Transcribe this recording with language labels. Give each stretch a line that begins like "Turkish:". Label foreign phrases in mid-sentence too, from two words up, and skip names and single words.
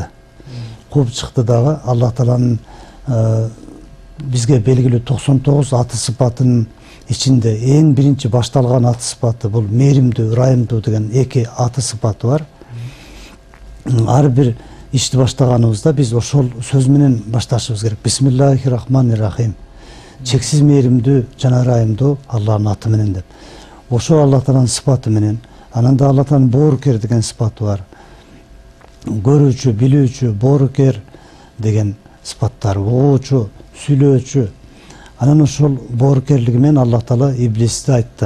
Kyrgyz: Кууп чыкты дагы Аллах Тааланын бизге белгилүү 99 аты сыпатынын ичинде эң биринчи башталган аты сыпаты бул мээримдүү, ырайымдуу деген эки аты сыпаты бар. Ар бир ишти баштаганыбызда биз ошол сөз менен башташыбыз керек.
Arabic: بسم الله الرحمن الرحيم.
Kyrgyz: Чексиз мээримдүү жана ырайымдуу Аллахтын аты менен деп. Ошо Аллах Тааланын сыпаты менен, анан да Аллах Тааланын боорукер деген сыпаты бар. көрүүчү, билүүчү, боорукер деген сыпаттар, угуучу, сүйлөөчү. Анан ошол боорукерлиги менен Аллах Таала иблисти айтты.